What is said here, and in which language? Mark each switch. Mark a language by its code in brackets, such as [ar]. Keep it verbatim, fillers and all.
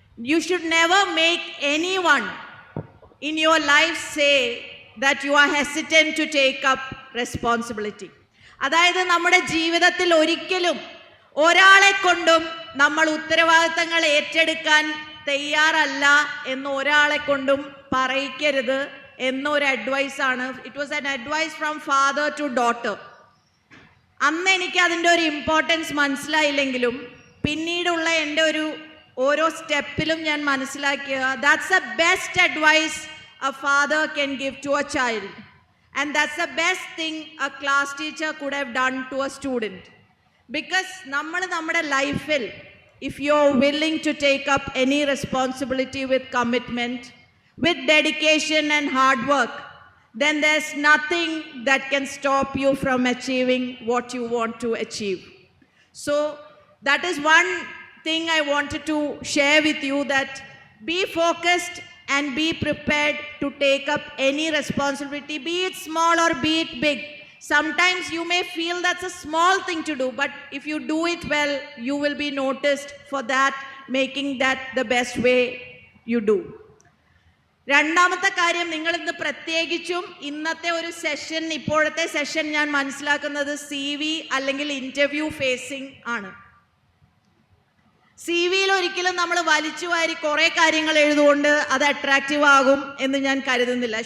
[en] You should never make anyone in your life say that you are hesitant to take up responsibility. [ml] അതായത് നമ്മുടെ ജീവിതത്തിൽ ഒരിക്കലും ഒരാളെ കൊണ്ടും നമ്മൾ ഉത്തരവാദിത്തങ്ങൾ ഏറ്റെടുക്കാൻ തയ്യാറല്ല എന്ന് ഒരാളെ കൊണ്ടും പറയിക്കരുത് എന്നൊരു അഡ്വൈസാണ്. [en] It was an advice from father to daughter. [ml] അന്ന് എനിക്ക് അതിൻ്റെ ഒരു ഇമ്പോർട്ടൻസ് മനസ്സിലായില്ലെങ്കിലും പിന്നീടുള്ള എൻ്റെ ഒരു ഓരോ സ്റ്റെപ്പിലും ഞാൻ മനസ്സിലാക്കിയ [en] That's a best advice a father can give to a child and that's a best thing a class teacher could have done to a student. Because [ml] നമ്മൾ നമ്മുടെ ലൈഫിൽ [en] If you are willing to take up any responsibility with commitment with dedication and hard work then there's nothing that can stop you from achieving what you want to achieve. So that is one thing I wanted to share with you, that be focused and be prepared to take up any responsibility, be it small or be it big. Sometimes you may feel that's a small thing to do, but if you do it well, you will be noticed for that, making that the best way you do. [ml] രണ്ടാമത്തെ കാര്യം, നിങ്ങൾ ഇന്ന് പ്രത്യേകിച്ചും ഇന്നത്തെ ഒരു session ഇപ്പോഴത്തെ session ഞാൻ മനസ്സിലാക്കുന്നത് സി വി അല്ലെങ്കിൽ ഇൻ്റർവ്യൂ ഫേസിങ് ആണ്. സി വിയിൽ ഒരിക്കലും നമ്മൾ വലിച്ചു വാരി കുറേ കാര്യങ്ങൾ എഴുതുകൊണ്ട് അത് അട്രാക്റ്റീവ് ആകും എന്ന് ഞാൻ കരുതുന്നില്ല.